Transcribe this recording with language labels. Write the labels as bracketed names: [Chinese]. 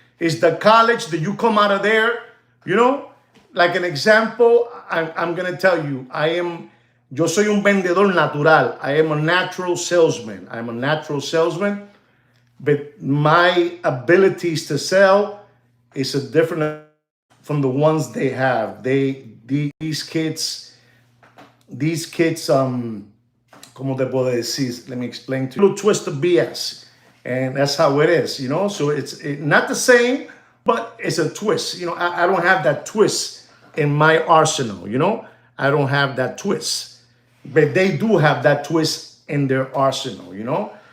[English] It's the college that you come out of there, you know. Like an example, I'm gonna tell you, [Spanish] yo soy un vendedor natural. [English] I am a natural salesman. I'm a natural salesman, but my abilities to sell is a different from the ones they have. These kids, [Spanish] ¿cómo te puedo decir? [English] Let me explain to you. A little twist of BS. And that's how it is, you know? So it's not the same, but it's a twist. You know, I don't have that twist in my arsenal, you know? I don't have that twist. But they do have that twist in their arsenal, you know?